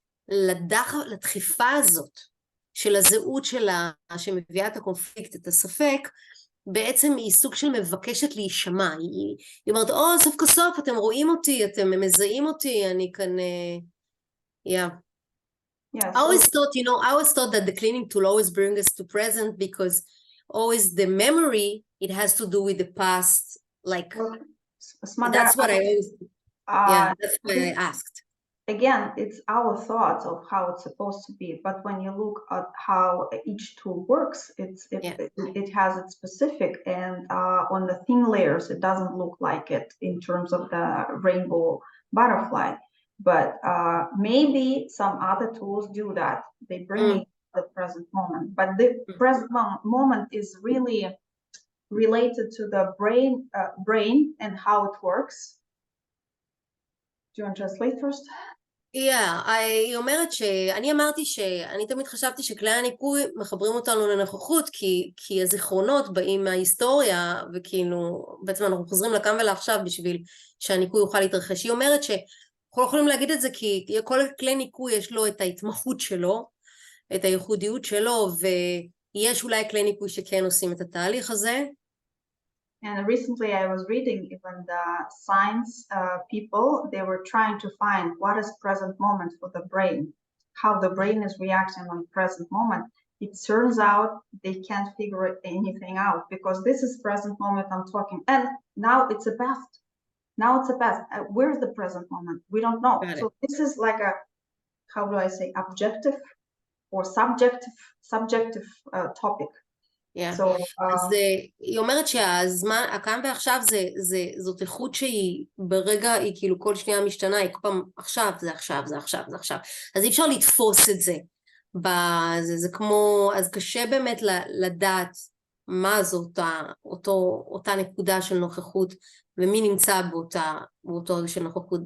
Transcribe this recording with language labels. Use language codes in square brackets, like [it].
[he] לדחיפה הזאת של הזהות שלה, שמביאה את הקונפליקט, את הספק, בעצם היא סוג של מבקשת להישמע. היא אומרת, סוף כסוף אתם רואים אותי, אתם מזהים אותי, אני כאן, yeah. Yeah, [en] I always thought that the cleaning tool always brings us to present, because always the memory, it has to do with the past, like, Smadar, that's what I always, that's why I asked. Again, it's our thoughts of how it's supposed to be, but when you look at how each tool works, it has its specific, and on the thin layers, it doesn't look like it in terms of the rainbow butterfly. But maybe some other tools do that. They bring it to the present moment. But the present moment is really related to the brain and how it works. Do you want to translate first? [he] היא אומרת שאני אמרתי שאני תמיד חשבתי שכלי הניקוי מחברים אותנו לנוכחות, כי הזיכרונות באים מההיסטוריה, וכאילו בעצם אנחנו חוזרים לכאן ולעכשיו בשביל שהניקוי יוכל להתרחש. היא אומרת שאנחנו לא יכולים להגיד את זה כי כל כלי ניקוי יש לו את ההתמחות שלו, את הייחודיות שלו, ויש אולי כלי ניקוי שכן עושים את התהליך הזה. [en] And recently I was reading even the science people, they were trying to find what is present moment for the brain, how the brain is reacting on present moment. It turns out they can't figure anything out, because this is present moment I'm talking, and now it's a past. Now it's a past. Where's the present moment? We don't know. So this is like a, how do I say, objective or subjective topic. [he] אז היא אומרת שהזמן, הכאן ועכשיו זאת איכות שהיא ברגע, היא כאילו כל שנייה משתנה, היא כל פעם עכשיו, זה עכשיו, זה עכשיו, זה עכשיו. אז אי אפשר לתפוס את זה. זה כמו, אז קשה באמת לדעת מה זאת אותה נקודה של נוכחות, ומי נמצא באותו של נוכחות.